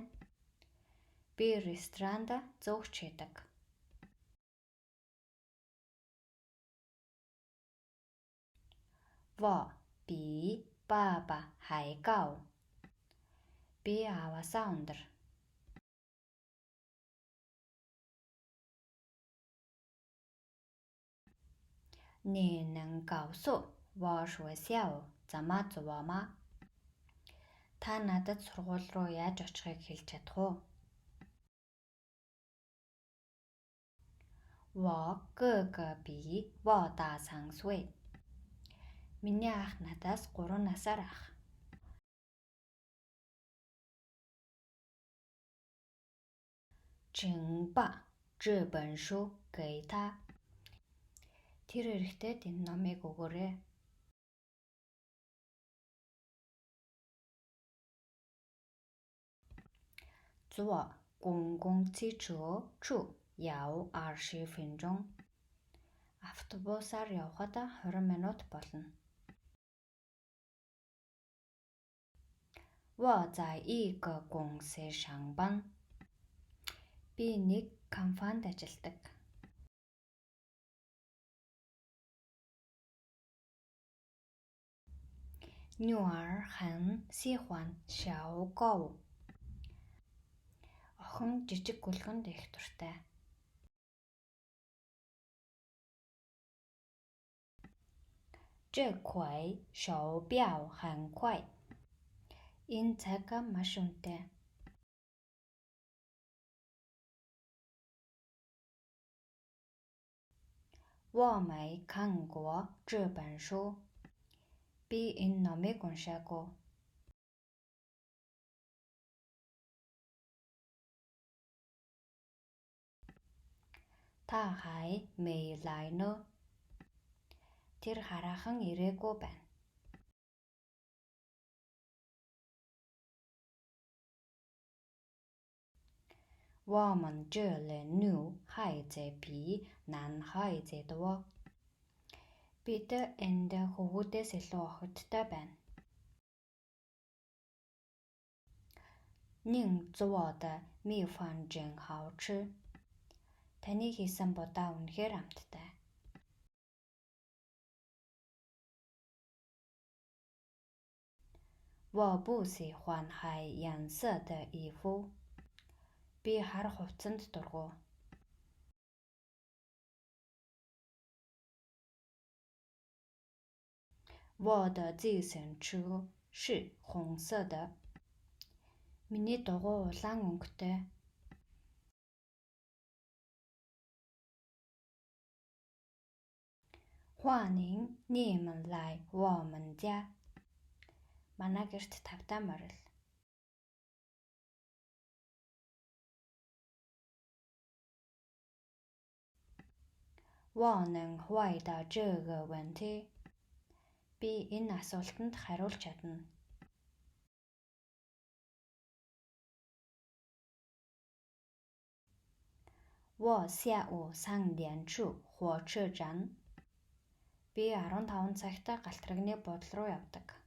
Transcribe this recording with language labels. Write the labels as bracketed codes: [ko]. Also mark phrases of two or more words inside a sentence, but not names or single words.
[mn] Би ресторанд зөөгч хийдэг. [zh] 我比爸爸还高. [mn] Би ааваасаа өндөр. [zh] 你能告诉我学校怎么做吗? [mn] Та надад сургууль руу яаж очихыг хэлж чадах уу? [zh] 我哥哥比我大3岁. [mn] Миний ах надаас 3 насаар ах. [zh] 请把这本书给他. [mn] Тэр эрэгтэйд энэ номыг өгөөрэй. [zh] 坐公共汽车去要20分钟. [mn] Автобусаар явхад 20 минут болно. [zh] 我在一个公司上班. [mn] Би нэг компанид ажилладаг. [zh] 女儿很喜欢小狗. [mn] Охин жижиг гүлгэнд их дуртай. [zh] 这块手表很快. [mn] Энэ цаг маш үнэтэй. [zh] 我没看过这本书. [mn] Би энэ номыг уншаагүй. [zh] 他还没来呢. [mn] Тэр хараахан ирээгүй байна. [zh] 我们这里女孩子比男孩子多. [mn] Бид энд хүүхдээс илүү охидтой байна. [zh] 您做的米饭真好吃. [mn] Таны хийсэн будаа үнэхээр амттай. [zh] 我不喜欢海颜色的衣服. [mn] Би хар хувцанд дургу. [zh] 我的自行车是红色的. [mn] Миний дугуй улаан өнгөтэй. [zh] 欢迎你们来我们家. [mn] Манай гэрт тавтаа морил. [zh] 我能回答这个问题. [mn] Би энэ асуултанд хариулж чадна. [zh] 我下午3点去火车站. [mn] Би 15 цагт галтрагны буудлын руу явдаг.